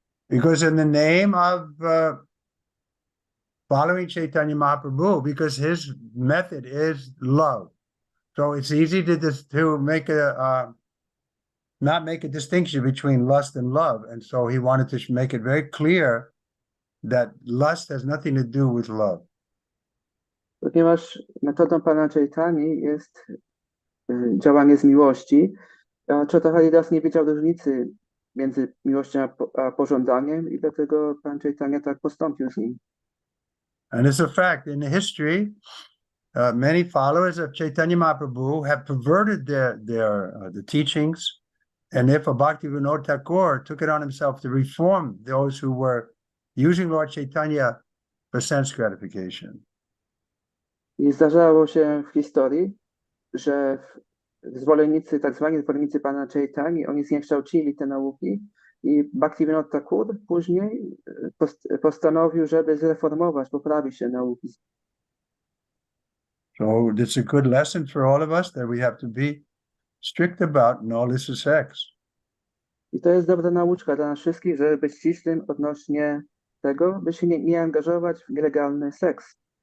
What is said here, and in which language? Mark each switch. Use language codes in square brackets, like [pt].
[en] Because in the name of following Chaitanya Mahaprabhu, because his method is love. So it's easy to make not make a distinction between lust and love. And so he wanted to make it very clear that lust has nothing to do with love. [pl] Ponieważ metodą pana Chaitani jest działanie z miłości, a Chota Haridas nie widział różnicy między miłością a pożądaniem i dlatego pan Chaitanya tak postąpił z nim. [en] And it's a fact. In the history, many followers of Chaitanya Mahaprabhu have perverted the teachings, and therefore Bhaktivinoda Thakur took it on himself to reform those who were using Lord Chaitanya for sense gratification. [pl] I zdarzało się w historii, że zwolennicy, tak zwani zwolennicy pana Chaitanya, oni zniekształcili te nauki i Bhaktivinoda Thakur później postanowił, żeby zreformować, poprawić te nauki. [en] So it's a good lesson for all of us that we have to be strict about no illicit sex. [pl] I to jest dobra nauczka dla nas wszystkich, żeby być ścisłym odnośnie tego, by się nie angażować w nielegalny seks.